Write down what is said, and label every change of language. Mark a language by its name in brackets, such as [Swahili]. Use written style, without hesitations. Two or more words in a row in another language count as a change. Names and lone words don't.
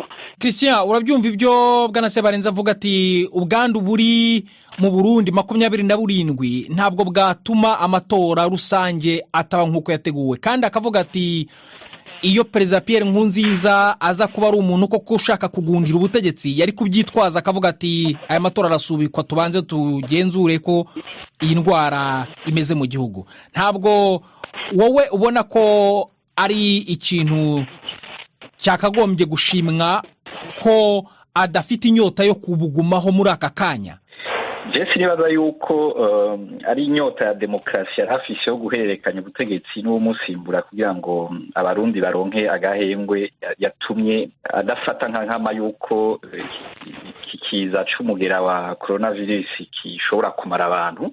[Kinyarwanda] Christian, urabyumva ibyo Bwana Sebarenzi avuga ati ubwandu buri mu Burundi 27 ntabwo bwatuma amatora rusange ataba nkuko yateguwe, kandi akavuga ati iyo Perezida Pierre Nkurunziza aza kuba ari umuntu koko ushaka kugundira ubutegetsi yari kubyitwaza akavuga ati aya matora arasubikwa tubanze tugenzure ko iyi ndwara imeze mu gihugu. Ntabwo wowe ubona ko ari ikintu cyakagombye gushimwa ko adafite inyota yo kubugumaho muri aka kanya? [Rundi] Jesse nibaza yuko ari inyota ya demokarasi yari afise yo guhererekanya ubutegetsi n'umusimbura kugira ngo abarundi baronke agahengwe yatumye adafata nkama yuko kikiza c'umugera wa coronavirus kishobora kumara abantu.